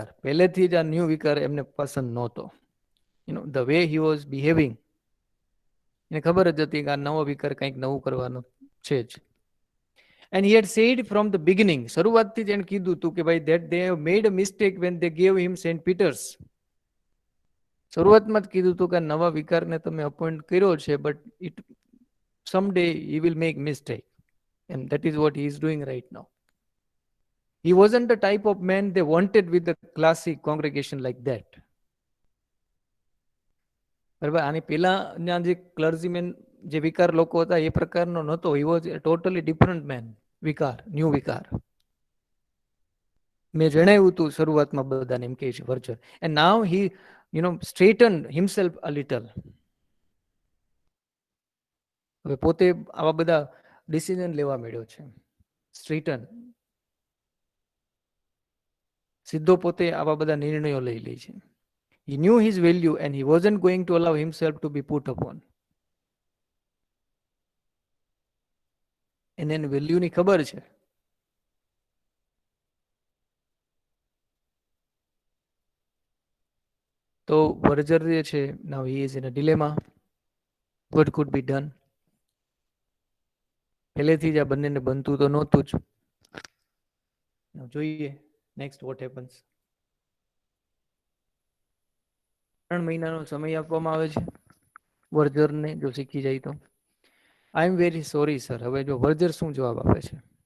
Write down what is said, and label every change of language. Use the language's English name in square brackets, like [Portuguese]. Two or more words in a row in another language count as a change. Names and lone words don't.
[Gujarati] પહેલેથી જ આ [English] new vicar [Gujarati] એમને પસંદ નહોતો. [English] the way he was behaving, [Gujarati] એને ખબર જ હતી કે આ નવો વિકાર કંઈક નવું કરવાનો છે જ. [English] And he had said from the beginning, [Gujarati] શરૂઆતથી જ એને કીધું હતું કે ભાઈ [English] that they have made a mistake when they gave him St. Peter's. [Gujarati] શરૂઆતમાં જ કીધું હતું કે નવા વિકારને તમે અપોઇન્ટ કર્યો છે, [English] but it someday he will make mistake, and that is what he is doing right now. He wasn't the type of man they wanted with the classic congregation like that. [Gujarati] બરાબર, આની પહેલાના જે ક્લર્જીમેન જે વિકાર લોકો હતા એ પ્રકારનો નહોતો. [English] He was a totally different man. Vicar, new vicar. [Gujarati] મેં જણાવ્યું હતું શરૂઆતમાં બધાને, એમ કહે છે વર્જર. [English] And now he straightened himself a little. [Gujarati] હવે પોતે આવા બધા ડિસિઝન લેવા માંડ્યો છે. સ્ટ્રેટન, સીધો પોતે આવા બધા નિર્ણયો લઈ લે છે. [English] He knew his value and he wasn't going to allow himself to be put upon. [Gujarati] એને વેલ્યુની ખબર છે. તો વર્જર જે છે, [English] now he is in a dilemma. What could be done? [Gujarati] પહેલેથી જ આ બંનેને બનતું તો નહોતું જ. જોઈએ [English] next what happens. [Gujarati] 3 મહિનાનો સમય આપવામાં આવે છે વર્જરને, જો શીખી જાય તો. [English] I am very sorry sir. [Gujarati] હવે જો વર્જર શું જવાબ આપે છે?